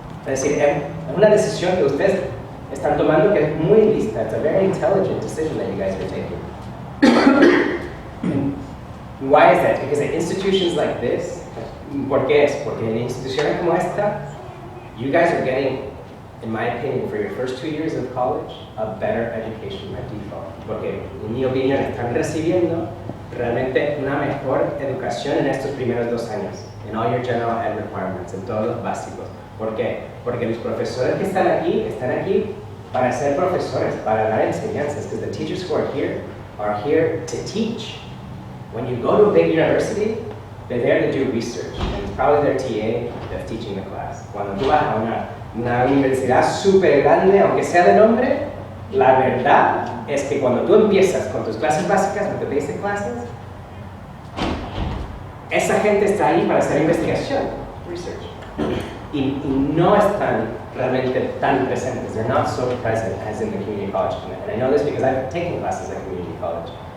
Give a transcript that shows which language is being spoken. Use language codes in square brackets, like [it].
[es] Es decir, es una decisión que ustedes están tomando que es muy lista. [en] It's a very intelligent decision that you guys are taking. And why is that? Because at institutions like this, [es] ¿por qué es? Porque en instituciones como esta, [en] you guys are getting, in my opinion, for your first 2 years of college, a better education by default. [es] Porque en mi opinión están recibiendo realmente una mejor educación en estos primeros 2 años, [en] in all your general ed requirements, [es] en todos los básicos. ¿Por qué? Porque los profesores que están aquí para ser profesores, para dar enseñanzas, [en] because the teachers who are here to teach. When you go to a big university, they're there to do research, and it's probably their TA that's teaching the class. [es] Cuando tú vas a una universidad súper grande, aunque sea de nombre, La verdad es que cuando tú empiezas con tus clases básicas, [en] with the basic classes, [es] esa gente está ahí para hacer investigación, research. Y no están realmente tan presentes. [en] They're not so present as in the community college. And I know this because I've taken classes at community college.